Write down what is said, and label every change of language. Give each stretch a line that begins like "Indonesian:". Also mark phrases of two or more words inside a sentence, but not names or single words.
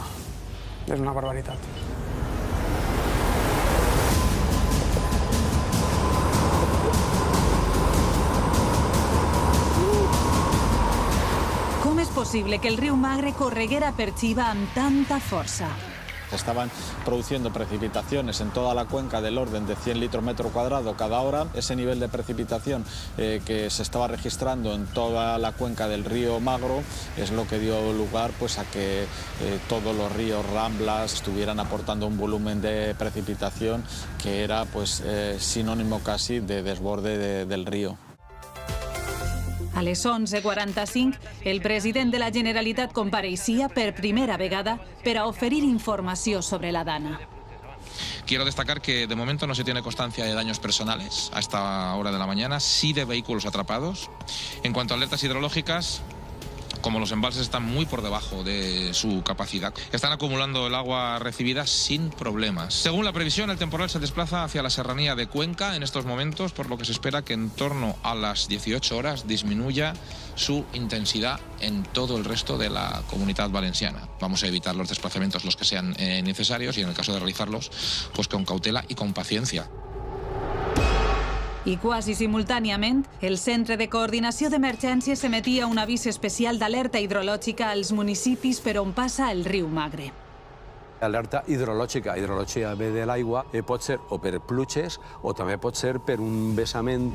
Catalan: És una barbaritat. Com és possible que el riu Magre correguera per Xiva amb tanta força?
Spanish: Estaban produciendo precipitaciones en toda la cuenca del orden de 100 litros metro cuadrado cada hora. Ese nivel de precipitación que se estaba registrando en toda la cuenca del río Magro es lo que dio lugar a que todos los ríos Ramblas estuvieran aportando un volumen de precipitación que era sinónimo casi de desborde del río.
Catalan: A les 11:45, el president de la Generalitat compareixia per primera vegada per a oferir informació sobre la dana.
Spanish: Quiero destacar que de momento no se tiene constancia de daños personales a esta hora de la mañana, sí de vehículos atrapados. En cuanto a alertas hidrológicas, como los embalses están muy por debajo de su capacidad, están acumulando el agua recibida sin problemas. Según la previsión, el temporal se desplaza hacia la serranía de Cuenca en estos momentos, por lo que se espera que en torno a las 18 horas disminuya su intensidad en todo el resto de la Comunitat Valenciana. Vamos a evitar los desplazamientos los que sean necesarios y en el caso de realizarlos, con cautela y con paciencia.
Catalan: I quasi simultàniament, el Centre de Coordinació d'Emergències emetia un avís especial d'alerta hidrològica als municipis per on passa el riu Magre. Alerta hidrològica. Hidrològica ve de l'aigua pot ser o per pluges o també pot ser per un vessament.